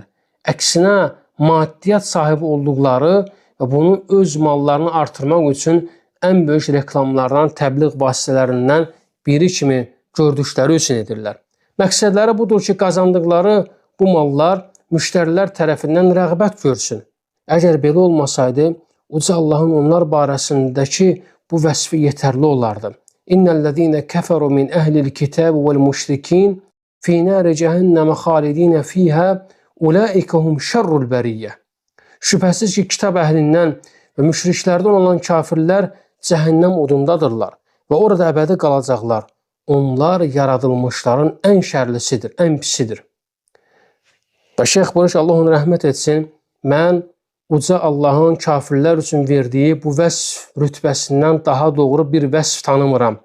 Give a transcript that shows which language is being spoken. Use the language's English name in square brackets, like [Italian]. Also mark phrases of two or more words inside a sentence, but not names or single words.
[Azerbaijani] Əksinə maddiyyat sahibi olduqları və bunu öz mallarını artırmaq üçün ən böyük reklamlardan, təbliğ vasitələrindən biri kimi gördükləri üçün edirlər. Məqsədləri budur ki, qazandıqları bu mallar müştərilər tərəfindən rəğbət görsün. Əgər belə olmasaydı, Uca Allahın onlar barəsindəki bu vəsfi yetərli olardı. [Arabic] إن الذين كفروا من أهل الكتاب والمشركين في نار جهنم خالدين فيها أولئك هم شر البرية. [Azerbaijani] Şübhəsiz ki, kitab əhlindən və müşriklərdən olan kafirlər cəhənnəm odundadırlar və orada əbədi qalacaqlar. Onlar yaradılmışların ən şərlisidir, ən pisidir. Və şeyx buyurur ki, Allah ona rəhmət etsin, mən Uca Allahın kafirlər üçün verdiyi bu vəsf rütbəsindən daha doğru bir vəsf tanımıram.